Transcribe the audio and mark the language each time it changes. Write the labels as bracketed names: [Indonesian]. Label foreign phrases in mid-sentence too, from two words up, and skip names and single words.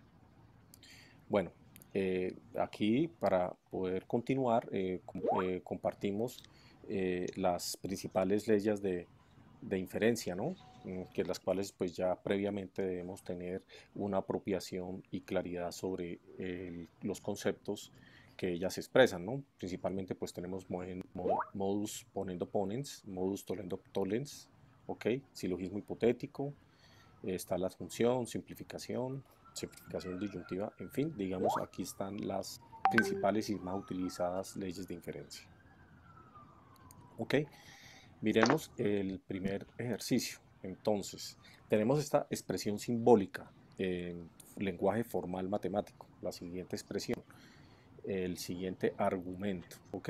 [Spanish] Bueno, aquí para poder continuar compartimos las principales leyes de inferencia, ¿no? Que las cuales pues ya previamente debemos tener una apropiación y claridad sobre los conceptos que ellas expresan, ¿no? Principalmente pues tenemos [Latin] modus ponendo ponens, modus tollendo tollens, ¿ok? [Spanish] Silogismo hipotético, está la función, simplificación disyuntiva, en fin, digamos aquí están las principales y más utilizadas leyes de inferencia. ¿Ok? Miremos el primer ejercicio. Entonces, tenemos esta expresión simbólica en lenguaje formal matemático, la siguiente expresión, el siguiente argumento, ¿ok?